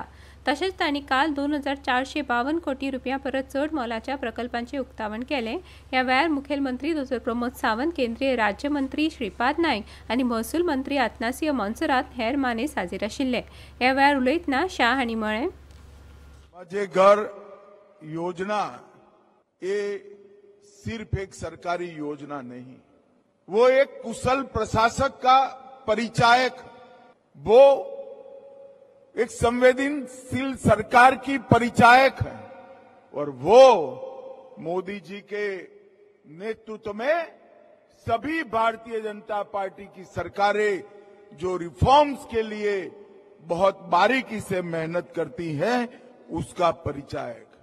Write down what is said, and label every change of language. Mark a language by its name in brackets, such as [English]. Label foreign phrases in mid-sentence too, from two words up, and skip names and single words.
[Konkani] तशेंच तांणी काल 2452 कोटी रुपयां परस चड मोलाच्या प्रकल्पांचें उक्तावण केलें। ह्या वेळार मुखेलमंत्री डॉ प्रमोद सावंत, केंद्रीय राज्यमंत्री श्रीपाद नायक आनी महसूल मंत्री आत्नासिंह मोन्सेरात हेर मानेस हाजीर आशिल्ले। ह्या वेळार उलयतना शाह हांणी म्हळें, [Hindi] माझे घर योजना ये सिर्फ एक सरकारी योजना नहीं, वो एक कुशल प्रशासक का परिचायक, वो एक संवेदनशील सरकार की परिचायक है और वो मोदी जी के नेतृत्व में सभी भारतीय जनता पार्टी की सरकारें जो रिफॉर्म्स के लिए बहुत बारीकी से मेहनत करती हैं उसका परिचायक।